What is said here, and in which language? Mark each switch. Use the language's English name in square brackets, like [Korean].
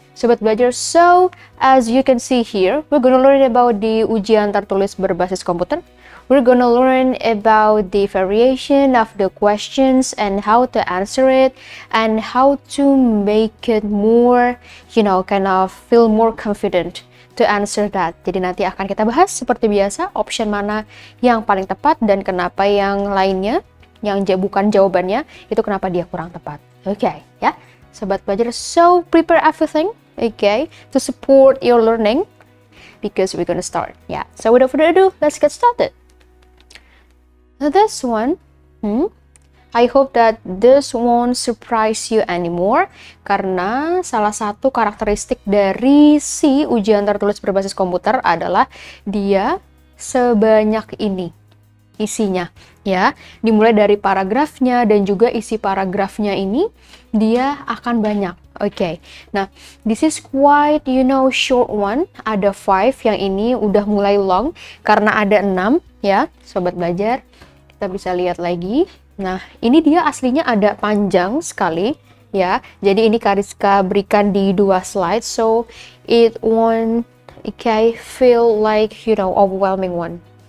[English] Sobat Belajar, so as you can see here, we're gonna learn about the ujian tertulis berbasis komputer. We're gonna learn about the variation of the questions and how to answer it and how to make it more, kind of feel more confident to answer that. [Indonesian] Jadi nanti akan kita bahas seperti biasa, option mana yang paling tepat dan kenapa yang lainnya, yang bukan jawabannya, itu kenapa dia kurang tepat. Okay, ya. [English] Sobat Belajar, so prepare everything, okay, to support your learning because we're gonna start. Yeah, so without further ado, let's get started. Now this one, I hope that this won't surprise you anymore [Indonesian] karena salah satu karakteristik dari si ujian tertulis berbasis komputer adalah dia sebanyak ini isinya, ya. Dimulai dari paragrafnya dan juga isi paragrafnya ini dia akan banyak. Okay. [English] Nah, this is quite short one. [Indonesian] Ada 5, yang ini udah mulai long karena ada 6, ya, Sobat Belajar. Kita bisa lihat lagi. Nah, ini dia aslinya ada panjang sekali, ya. Jadi ini Kak Rizka berikan di 2 slide, [English] so it won't feel like overwhelming one.